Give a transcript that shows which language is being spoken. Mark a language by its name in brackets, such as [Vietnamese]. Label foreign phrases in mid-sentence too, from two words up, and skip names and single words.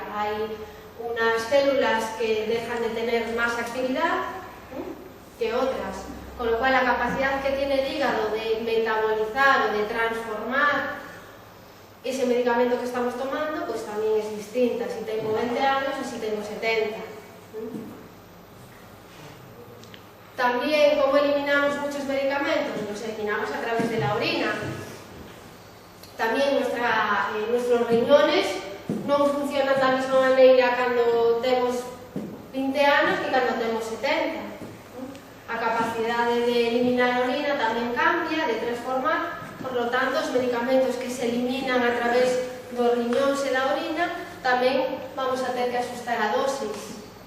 [Spanish] Hay unas células que dejan de tener más actividad que otras, con lo cual la capacidad que tiene el hígado de metabolizar o de transformar ese medicamento que estamos tomando pues también es distinta, si tengo 20 años o si tengo 70. También, ¿cómo eliminamos muchos medicamentos? Los eliminamos a través de la orina. También nuestros riñones [Galician] non funcionan da mesma maneira cando temos 20 anos que cando temos 70. A capacidade de eliminar a orina tamén cambia, de transformar, [Spanish] por lo tanto, [Galician] os medicamentos que se eliminan a través dos riñóns e da orina tamén vamos a ter que ajustar a dosis.